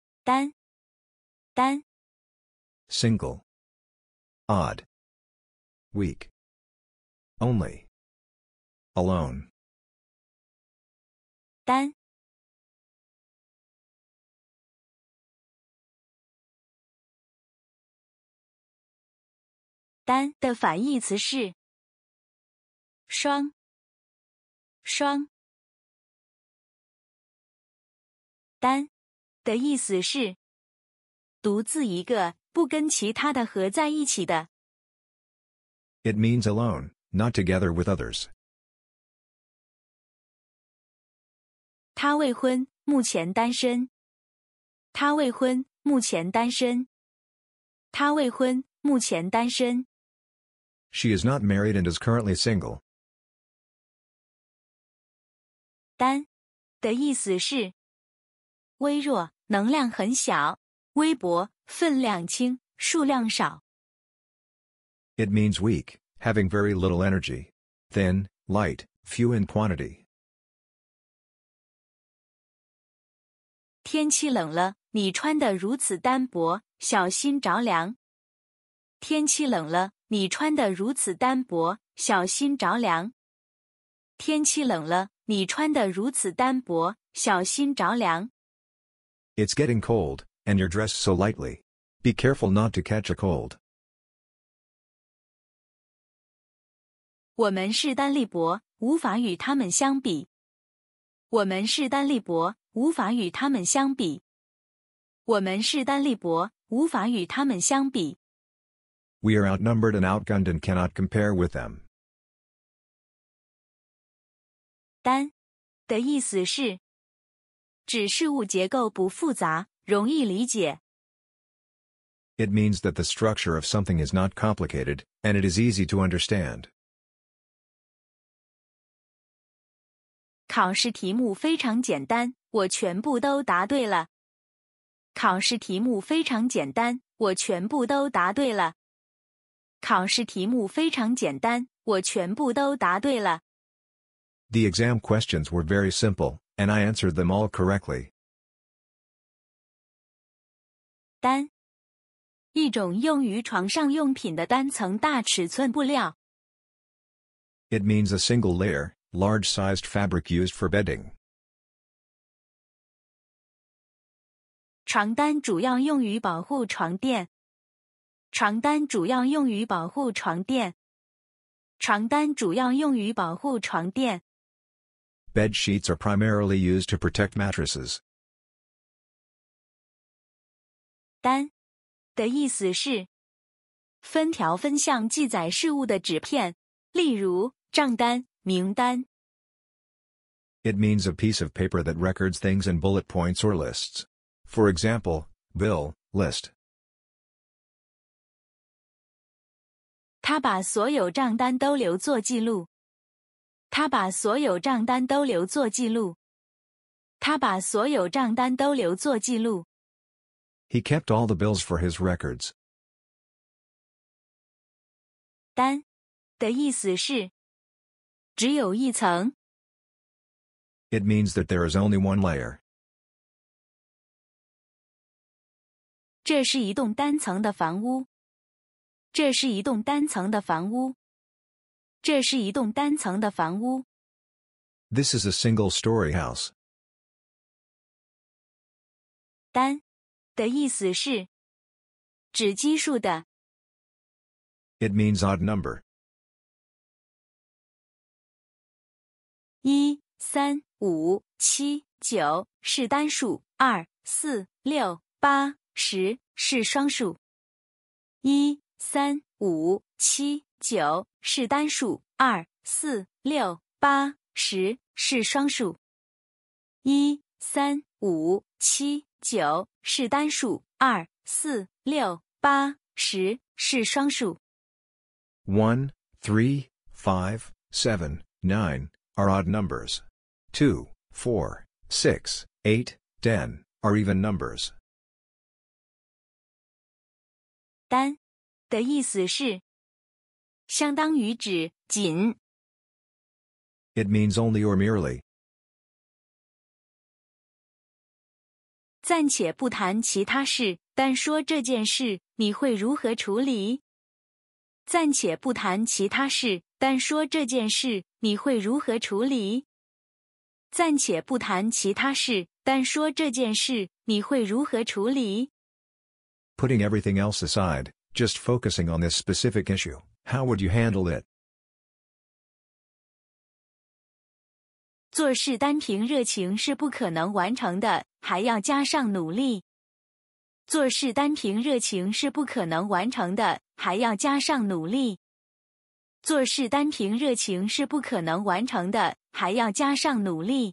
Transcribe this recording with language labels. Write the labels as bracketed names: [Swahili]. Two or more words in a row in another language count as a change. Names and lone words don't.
[Chinese] 單 [English] single, odd, weak, only, alone, [Chinese] 单的反义詞是雙單的意思是獨自一個，不跟其他的合在一起的。 [English] It means alone, not together with others. [Chinese] 他未婚，目前單身。他未婚，目前單身。他未婚，目前單身。 [English] She is not married and is currently single. [Chinese] 單的意思是微弱，能量很小，微薄，分量輕，數量少。 [English] It means weak, having very little energy. Thin, light, few in quantity. [Chinese] 天氣冷了，你穿得如此單薄，小心着涼。天氣冷了，你穿得如此單薄，小心着涼。天氣冷了，你穿得如此單薄，小心着涼。 [English] It's getting cold, and you're dressed so lightly. Be careful not to catch a cold. [Chinese] 我們勢單力薄，無法與他們相比。我們勢單力薄，無法與他們相比。我們勢單力薄，無法與他們相比。 [English] We are outnumbered and outgunned and cannot compare with them. [Chinese] 單的意思是指事物結構不複雜，容易理解。 [English] It means that the structure of something is not complicated, and it is easy to understand. [Chinese] 考試題目非常簡單，我全部都答對了。考試題目非常簡單，我全部都答對了。考試題目非常簡單，我全部都答對了。 [English] The exam questions were very simple, and I answered them all correctly. [Chinese] 單，一種用於床上用品的單層大尺寸布料。 [English] It means a single layer, large-sized fabric used for bedding. [Chinese] 床單主要用於保護床墊。床單主要用於保護床墊。床單主要用於保護床墊。 [English] Bed sheets are primarily used to protect mattresses. [Chinese] 單的意思是分条分項記載事物的紙片，例如賬單、名單。 [English] It means a piece of paper that records things in bullet points or lists. For example, bill, list. [Chinese] 他把所有賬單都留作記錄。他把所有賬單都留作記錄。他把所有賬單都留作記錄。 [English] He kept all the bills for his records. [Chinese] 單的意思是只有一層。 [English] It means that there is only one layer. [Chinese] 這是一棟單層的房屋。這是一棟單層的房屋。這是一棟單層的房屋。 [English] This is a single-story house. [Chinese] 單的意思是指奇數的。 [English] It means odd number. [Chinese] 1、3、5、7、9 是單數，2、4、6、8、10是雙數。1、3、5、7、9是單數，2、4、6、8、10是雙數。1、3、5、7、9是單數，2、4、6、8、10是雙數。 [English] 1, 3, 5, 7, 9 are odd numbers. 2, 4, 6, 8, 10 are even numbers. [Chinese] 單的意思是相當於指僅。 [English] It means only or merely. [Chinese] 暫且不談其他事，單說這件事，你會如何處理？暫且不談其他事，單說這件事，你會如何處理？暫且不談其他事，單說這件事，你會如何處理？ [English] Putting everything else aside, just focusing on this specific issue, how would you handle it? [Chinese] 做事單憑熱情是不可能完成的，還要加上努力。做事單憑熱情是不可能完成的，還要加上努力。做事單憑熱情是不可能完成的，還要加上努力。